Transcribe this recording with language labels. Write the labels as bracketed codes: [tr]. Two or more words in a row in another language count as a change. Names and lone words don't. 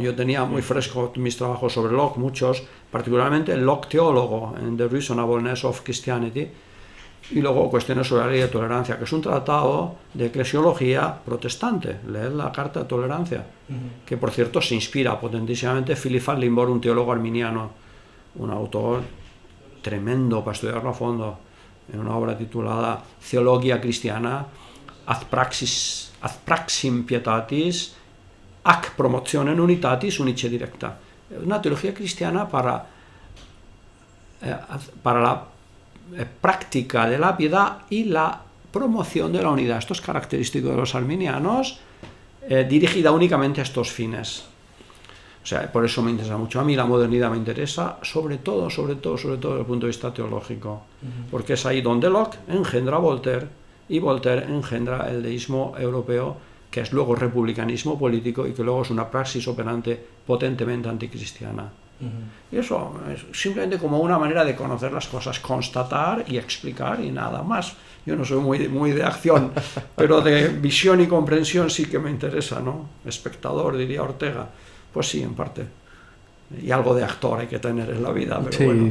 [es] Yo tenía muy fresco mis trabajos sobre Locke, muchos, particularmente el Locke teólogo, en The Reasonableness of Christianity, y luego cuestiones sobre la ley de tolerancia, que es un tratado de eclesiología protestante. Leed la Carta de Tolerancia, que por cierto se inspira potentísimamente Philip van Limbor, un teólogo arminiano, un autor tremendo para estudiarlo a fondo, en una obra titulada Theologia Christiana ad praxim pietatis ac promotionem unitatis unice directa. Una teología cristiana para la práctica de la piedad y la promoción de la unidad. Esto es característico de los arminianos, dirigida únicamente a estos fines. O sea, por eso me interesa mucho. A mí la modernidad me interesa, sobre todo desde el punto de vista teológico, porque es ahí donde Locke engendra a Voltaire, y Voltaire engendra el deísmo europeo, que es luego republicanismo político y que luego es una praxis operante potentemente anticristiana. Y eso es simplemente como una manera de conocer las cosas, constatar y explicar y nada más. Yo no soy muy de acción, pero de visión y comprensión sí que me interesa, ¿no? Espectador, diría Ortega. Pues sí, en parte. Y algo de actor hay que tener en la vida, pero sí, bueno.